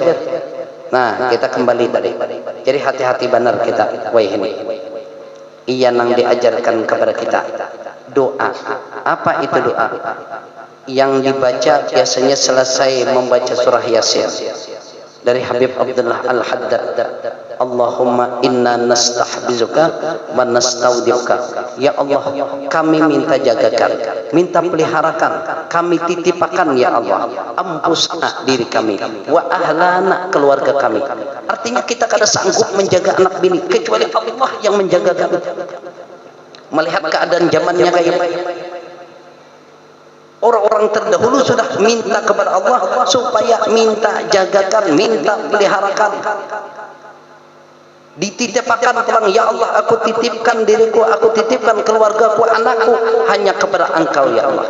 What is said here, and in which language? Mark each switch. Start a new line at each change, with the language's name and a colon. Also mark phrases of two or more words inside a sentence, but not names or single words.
Banjar: Nah, kita kembali tadi. Jadi hati-hati benar kita. Wah ini. Iya nang diajarkan kepada kita doa. Apa itu doa? Yang dibaca biasanya selesai membaca surah Yasin. Dari Habib Abdullah Al-Haddad,
Arabic: اللهم إنا نستحفظك ونستودعك.
Banjar: Ya Allah, kami minta jagakan, minta peliharakan, kami titipakan ya Allah, ampusna diri kami,
Arabic: وأهلنا
Banjar: keluarga kami. Artinya kita kada sanggup menjaga anak bini kecuali Allah yang menjaga kami. Melihat keadaan zamannya kayak orang-orang terdahulu sudah minta kepada Allah supaya minta jagakan, minta peliharakan, dititipkan pulang. Ya Allah, aku titipkan diriku, aku titipkan keluargaku, anakku hanya kepada Engkau ya Allah.